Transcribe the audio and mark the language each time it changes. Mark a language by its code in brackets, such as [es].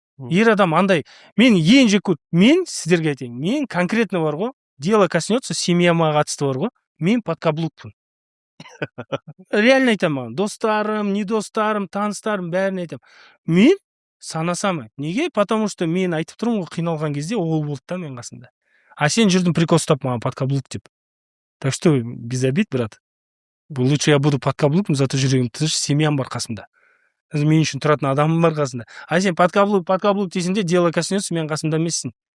[kk] Ер адам андай, мен ең жек көріп, мен сіздерге айтайын, мен конкретно бар ғой, [ru] дело коснется, [kk] семьяма қатысты бар ғой, мен подкаблукпын. Реально айтамын, достарым, не достарым, таныстарым, бәрін айтамын. Мен санасам. Неге? [ru] Потому что [kk] мен айтып тұрмын ғой, қиналған кезде ол болды да мен қасында. А сен жүрдің прикол ұстап маған подкаблук деп. [ru] Так что без обид, брат. Лучше я буду подкаблуком, зато [kk] жүрегім тыныш, семьям бар қасымда. Мен үшін тұратын адамым бар қасында. А сен подкаблук дейсің де, [ru] дело коснется, [kk] мен қасымда емессің.